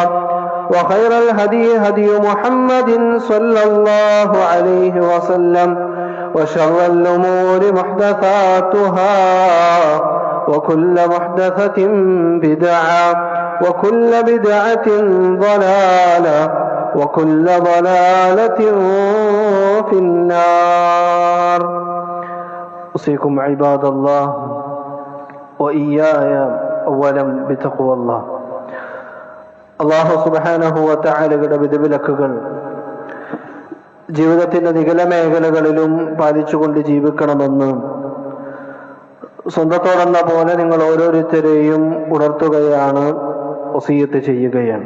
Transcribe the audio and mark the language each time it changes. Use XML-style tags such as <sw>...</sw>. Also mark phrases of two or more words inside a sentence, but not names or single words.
<ar>وخير الهدي هدي محمد صلى الله عليه وسلم وشر الأمور محدثاتها وكل محدثة بدعة وكل بدعة ضلالة وكل ضلالة في النار أوصيكم عباد الله وإياي أولا بتقوى الله الله سبحانه وتعالى</ar> <ml>വിധിവിലക്കുകൾ ജീവിതത്തിന്റെ നികല മേഖലകളിലും പാലിച്ചുകൊണ്ട് ജീവിക്കണമെന്ന് സ്വന്തത്തോടെന്ന പോലെ നിങ്ങൾ ഓരോരുത്തരെയും ഉണർത്തുകയാണ്, വസിയ്യത്ത് ചെയ്യുകയാണ്.</ml>